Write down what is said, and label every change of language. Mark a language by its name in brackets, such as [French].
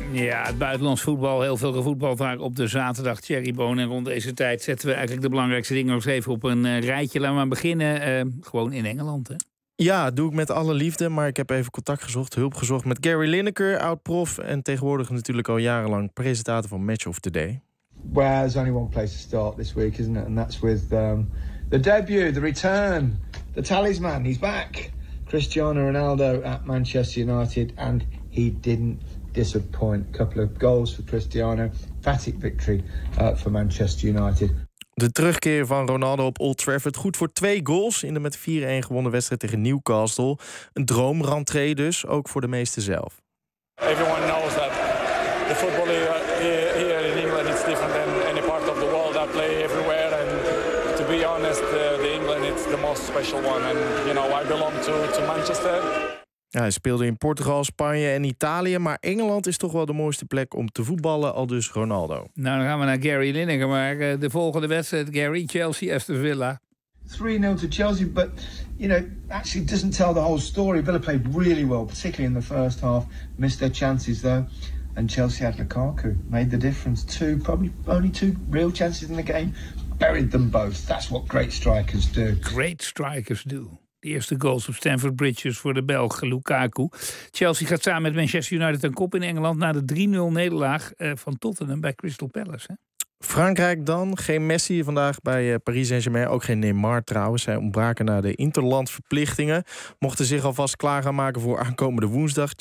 [Dutch] Ja, het buitenlands voetbal. Heel veel gevoetbald daar op de zaterdag. Thierry Boon. En rond deze tijd zetten we eigenlijk de belangrijkste dingen nog eens even op een rijtje. Laten we maar beginnen. Gewoon in Engeland, hè? Ja, doe ik met alle liefde. Maar ik heb even contact gezocht, hulp gezocht met Gary Lineker, oud-prof. En tegenwoordig natuurlijk al jarenlang presentator van Match of the Day. [English] Well, there's only one place to start this week, isn't it? And that's with the debut, the return, the talisman. He's back. Cristiano Ronaldo at Manchester United. And he didn't disappoint. A couple of goals for Cristiano. Emphatic victory for Manchester United. [Dutch] De terugkeer van Ronaldo op Old Trafford. Goed voor 2 goals in de met 4-1 gewonnen wedstrijd tegen Newcastle. Een droomrentree dus, ook voor de meesten zelf. [English] Everyone knows that the football here in England is different than any part of the world. I play everywhere and to be honest, the England is the most special one. And you know, I belong to Manchester. [Dutch] Ja, hij speelde in Portugal, Spanje en Italië. Maar Engeland is toch wel de mooiste plek om te voetballen, al dus Ronaldo. Nou, dan gaan we naar Gary Lineker. Maar de volgende wedstrijd, Gary, Chelsea, Aston Villa. [English] 3-0 to Chelsea, but you know, actually doesn't tell the whole story. Villa played really well, particularly in the first half. Missed their chances, though. And Chelsea had Lukaku, made the difference. Probably only two real chances in the game. Buried them both. That's what great strikers do. Great strikers do. [Dutch] De eerste goals op Stamford Bridge voor de Belgen Lukaku. Chelsea gaat samen met Manchester United een kop in Engeland na de 3-0 nederlaag van Tottenham bij Crystal Palace. Hè? Frankrijk dan. Geen Messi vandaag bij Paris Saint-Germain. Ook geen Neymar trouwens. Zij ontbraken naar de interlandverplichtingen. Mochten zich alvast klaar gaan maken voor aankomende woensdag.